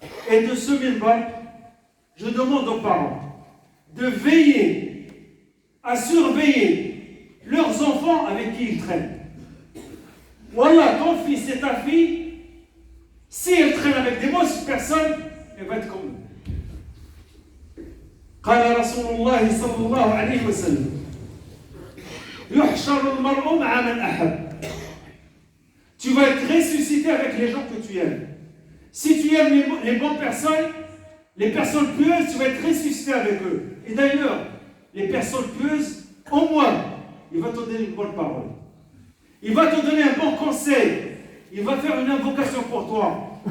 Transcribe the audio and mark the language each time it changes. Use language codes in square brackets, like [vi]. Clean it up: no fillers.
[fr] Et de ce minbar, je demande aux parents de veiller à surveiller leurs enfants avec qui ils traînent. Voilà, ton fils et ta fille, si elle traîne avec des mauvaises personnes, elle va être comme eux. [ar] قال رسول الله صلى الله عليه وسلم يحشر المرء مع من أحب. [fr] Tu vas être ressuscité avec les gens que tu aimes. Si tu aimes les bonnes personnes, les personnes pieuses, tu vas être ressuscité avec eux. Et d'ailleurs, les personnes pieuses, au moins, il va te donner une bonne parole. Il va te donner un bon conseil. Il va faire une invocation pour toi.